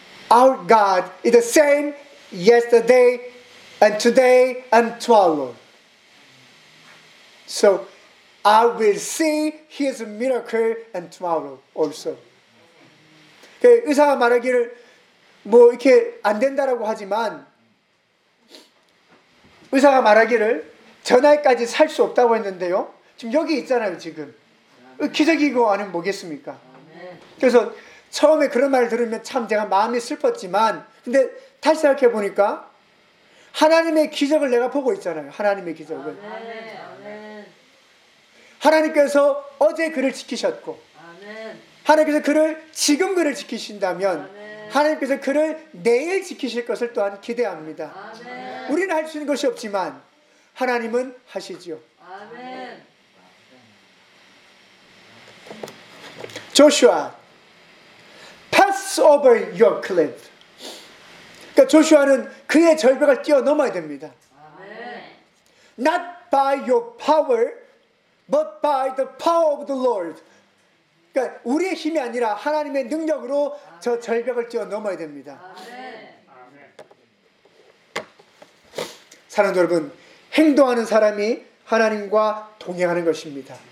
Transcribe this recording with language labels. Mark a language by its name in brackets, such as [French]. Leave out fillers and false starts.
[English] Our God is the same yesterday and today and tomorrow. So I will see his miracle and tomorrow also. [Korean] 의사가 말하기를 뭐 이렇게 안 된다라고 하지만 의사가 말하기를 전날까지 살 수 없다고 했는데요. 지금 여기 있잖아요, 지금. 기적이고 아니면 뭐겠습니까? 그래서 처음에 그런 말을 들으면 참 제가 마음이 슬펐지만 근데 다시 생각해 보니까 하나님의 기적을 내가 보고 있잖아요. 하나님의 기적을. 아멘. 하나님께서 어제 그를 지키셨고 아멘. 하나님께서 그를 지금 그를 지키신다면 아멘. 하나님께서 그를 내일 지키실 것을 또한 기대합니다. 아멘. 우리는 할 수 있는 것이 없지만 하나님은 하시지요. 아멘. [English] 조슈아, pass over your cliff. [Korean] 그러니까 조슈아는 그의 절벽을 뛰어넘어야 됩니다. 아멘. [English] Not by your power, but by the power of the Lord. [Korean] 그러니까 우리의 힘이 아니라 하나님의 능력으로 아멘. 저 절벽을 뛰어넘어야 됩니다. 아멘. 사랑하는 여러분, 행동하는 사람이 하나님과 동행하는 것입니다.